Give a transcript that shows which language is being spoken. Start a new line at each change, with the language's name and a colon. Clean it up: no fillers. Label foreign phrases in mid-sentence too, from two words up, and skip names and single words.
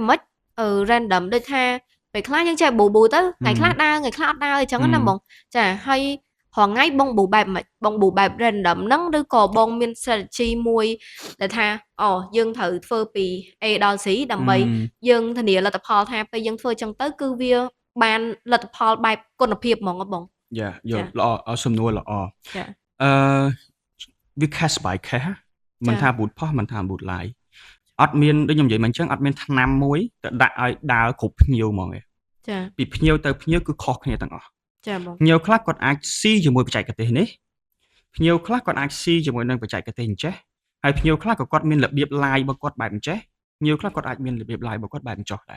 Khmer: មិន random ដូចថាពេលខ្លះយើងចេះប៊ូទៅថ្ងៃខ្លះដើរថ្ងៃខ្លះអត់ដើរអញ្ចឹងណាបងចាហើយរងថ្ងៃបងប៊ូបែបមិនបងប៊ូបែប random ហ្នឹងឬក៏បងមាន strategy មួយដែលថាយើងត្រូវធ្វើពី A ដល់ C ដើម្បីយើងធានាលទ្ធផលថាពេលយើងធ្វើអញ្ចឹងទៅគឺវាបានលទ្ធផលបែបគុណភាពហ្មងបង យ៉ាយល់ល្អសំណួរល្អ ចា វា
English: case by case
Khmer: មិនថា boot ផុសមិនថា boot ឡាយអត់មានដូចខ្ញុំនិយាយមិនអញ្ចឹងអត់មានថ្នាំមួយទៅដាក់ឲ្យដើរគ្រប់ភ្ញៀវហ្មងឯង ចា ពីភ្ញៀវទៅភ្ញៀវគឺខុសគ្នាទាំងអស់ ចាបង ភ្ញៀវខ្លះគាត់អាចស៊ីជាមួយបច្ចេកទេសនេះភ្ញៀវខ្លះគាត់អាចស៊ីជាមួយនឹងបច្ចេកទេសអញ្ចេះហើយភ្ញៀវខ្លះក៏គាត់មានរបៀប live របស់គាត់បែបអញ្ចេះភ្ញៀវខ្លះគាត់អាចមានរបៀប live របស់គាត់បែបអញ្ចោះដែរ